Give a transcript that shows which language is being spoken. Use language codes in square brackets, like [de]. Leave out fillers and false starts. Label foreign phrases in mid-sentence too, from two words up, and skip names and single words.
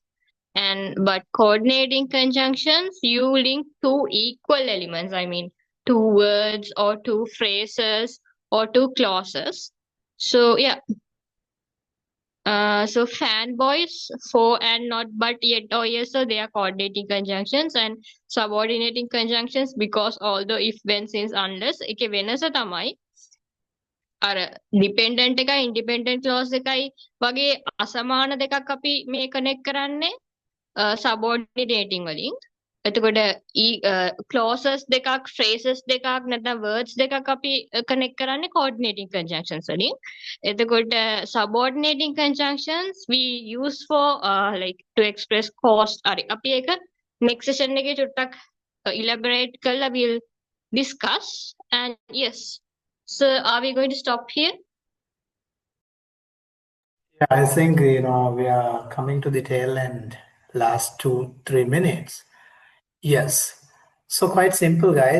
[en] But coordinating conjunctions, you link two equal elements, I mean, two words or two phrases or two clauses. So yeah, so fanboys, for and not but yet or yes, so they are coordinating conjunctions, and subordinating conjunctions because although if when since unless [si] එකේ වෙනස තමයි අර dependent එකයි independent clause එකයි වගේ අසමාන දෙකක් අපි මේ connect කරන්නේ subordinating වලින්. එතකොට clauses දෙකක් phrases දෙකක් නැත්නම් words දෙකක් අපි connect කරන්නේ [en] coordinating conjunctions [si] වලින්. [en] එතකොට subordinating conjunctions we use for like to express cost. [si] හරි අපි ඒක [en] next session [si] එකේ චුට්ටක් elaborate කරලා [en] we'll discuss. And yes, so are we going to stop here? Yeah, I think we are coming to the tail end, last 2-3 minutes. Yes. So quite simple, guys.